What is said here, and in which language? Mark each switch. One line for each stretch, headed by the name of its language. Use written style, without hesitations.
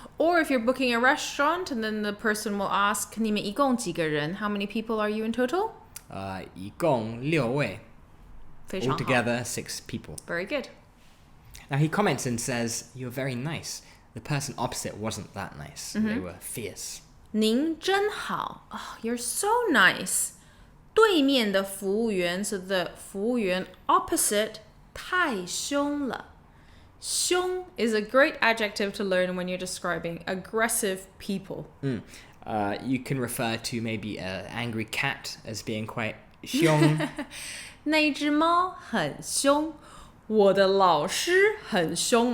English: Or if you're booking a restaurant and then the person will ask,
Chinese: 你们一共几个人?
English: How many people are you in total?
Chinese: 一共6位. 非常好.
English: Altogether, 6 people. Very good. Now he comments and says, you're very nice. The person opposite wasn't that nice. They were fierce.
Chinese: 您真好.
English: Oh, you're so nice.
Chinese: 对面的服务员,
English: so the
Chinese: 服务员 opposite, 太凶了.
English: 凶 is a great adjective to learn when you're describing aggressive people. You can refer to maybe an angry cat as being quite 凶.
Chinese: 那只猫很凶.我的老师很凶.